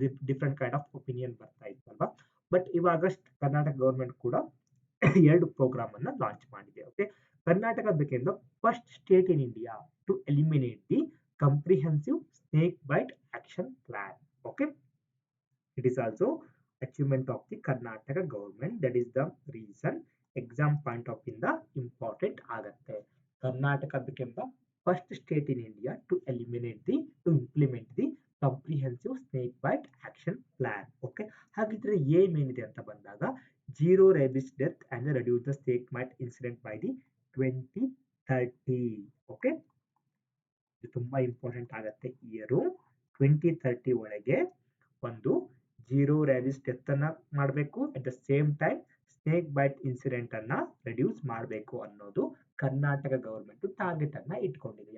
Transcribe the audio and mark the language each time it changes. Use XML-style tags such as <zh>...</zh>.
<kn>Different kind of opinion ಬರ್ತಾ ಇತ್ತು ಅಲ್ವಾ. ಬಟ್ ಇವಾಗ ಕರ್ನಾಟಕ ಗವರ್ಮೆಂಟ್ ಕೂಡ ಎರಡು ಪ್ರೋಗ್ರಾಮ್ ಅನ್ನ ಲಾಂಚ್ ಮಾಡಿದೆ.</kn> <en>Okay, Karnataka became the first state in India to eliminate the comprehensive snake bite action plan. Okay, It is also achievement of the Karnataka government. That is the reason exam point of in the important ಆಗುತ್ತೆ. Karnataka became the first state in India to implement the comprehensive snake bite action plan. Okay,</en> <kn>ಹಾಗಿದ್ರೆ ಏನೇನಿದೆ ಅಂತ ಬಂದಾಗ</kn> <en>zero rabies death and reduce the snake bite incident by the 2030.</en> <kn>Okay, ಇದು ತುಂಬಾ important ಆಗುತ್ತೆ. Year 2030 ಒಳಗೆ ಒಂದು ಜೀರೋ ರ್ಯಾಬಿಸ್ ಡೆತ್ ಅನ್ನ ಮಾಡಬೇಕು.</kn> <en>at the same time</en> <kn>snake byte incident ಅನ್ನ ರಿಡ್ಯೂಸ್ ಮಾಡಬೇಕು ಅನ್ನೋದು ಕರ್ನಾಟಕ ಗವರ್ಮೆಂಟ್ ಟಾರ್ಗೆಟ್ ಅನ್ನ ಇಟ್ಕೊಂಡಿದೆ.</kn>